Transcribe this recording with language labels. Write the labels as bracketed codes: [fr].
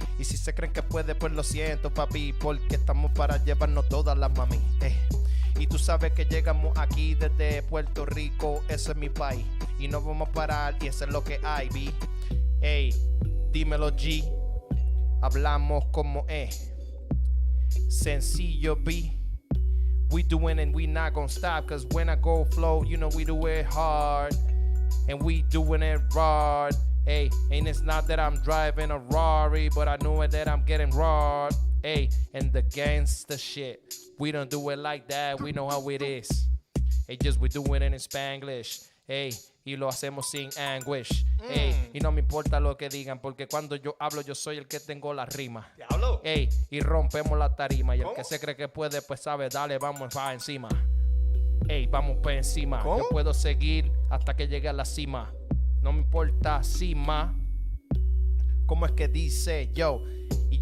[es] Y si se creen que puede, pues lo siento, papi, porque estamos para llevarnos todas las mami. Y tú sabes que llegamos aquí desde Puerto Rico, ese es mi país. Y no vamos a parar y eso es lo que hay, vi. Ey, dímelo G, hablamos como es. [en] Sencillo B, we doing and we not gonna stop, cause when I go flow, you know we do it hard, and we doing it hard. Hey, and it's not that I'm driving a Rari, but I know that I'm getting robbed. Hey, and the gangsta shit, we don't do it like that, we know how it is. Hey, just we doing it in Spanglish. [es] Hey, y lo hacemos sin anguish. Hey, y no me importa lo que digan, porque cuando yo hablo yo soy el que tengo la rima. Diablo. Ey, y rompemos la tarima. Y el que se cree que puede, pues sabe, dale, vamos para encima. Ey, vamos para encima. ¿Cómo? Yo puedo seguir hasta que llegue a la cima. No me importa cima. ¿Cómo es que dice yo? Y